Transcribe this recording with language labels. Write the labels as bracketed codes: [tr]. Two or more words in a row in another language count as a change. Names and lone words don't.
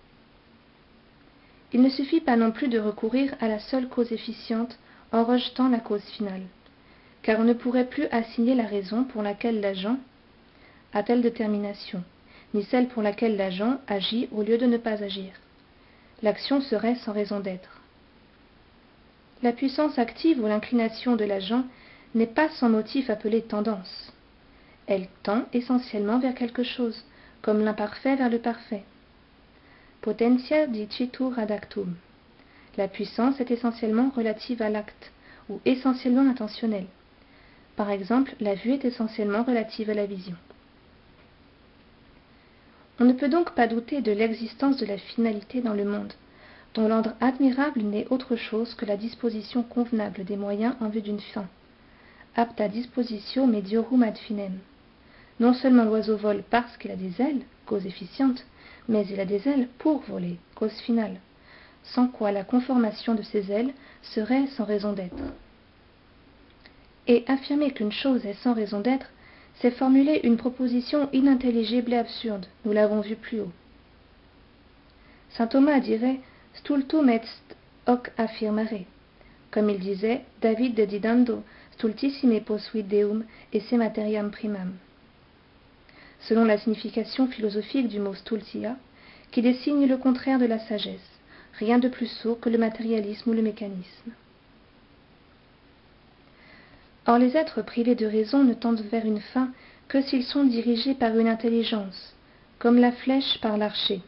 [fr] Il ne suffit pas non plus de recourir à la seule cause efficiente en rejetant la cause finale, car on ne pourrait plus assigner la raison pour laquelle l'agent a telle détermination, ni celle pour laquelle l'agent agit au lieu de ne pas agir. L'action serait sans raison d'être. La puissance active ou l'inclination de l'agent n'est pas sans motif appelé tendance. Elle tend essentiellement vers quelque chose, comme l'imparfait vers le parfait. [la] Potentia dicitur ad actum. [fr] La puissance est essentiellement relative à l'acte, ou essentiellement intentionnelle. Par exemple, la vue est essentiellement relative à la vision. On ne peut donc pas douter de l'existence de la finalité dans le monde, dont l'ordre admirable n'est autre chose que la disposition convenable des moyens en vue d'une fin. [la] Apta dispositio mediorum ad finem. [fr] Non seulement l'oiseau vole parce qu'il a des ailes, cause efficiente, mais il a des ailes pour voler, cause finale, sans quoi la conformation de ses ailes serait sans raison d'être. Et affirmer qu'une chose est sans raison d'être, c'est formuler une proposition inintelligible et absurde, nous l'avons vu plus haut. [la] Saint Thomas dirait « stultum est hoc affirmare », [fr] comme il disait [la] « David dedidando stultissime posuit deum esse materiam primam », [fr] selon la signification philosophique du mot stultia, qui désigne le contraire de la sagesse, rien de plus sot que le matérialisme ou le mécanisme. Or les êtres privés de raison ne tendent vers une fin que s'ils sont dirigés par une intelligence, comme la flèche par l'archer.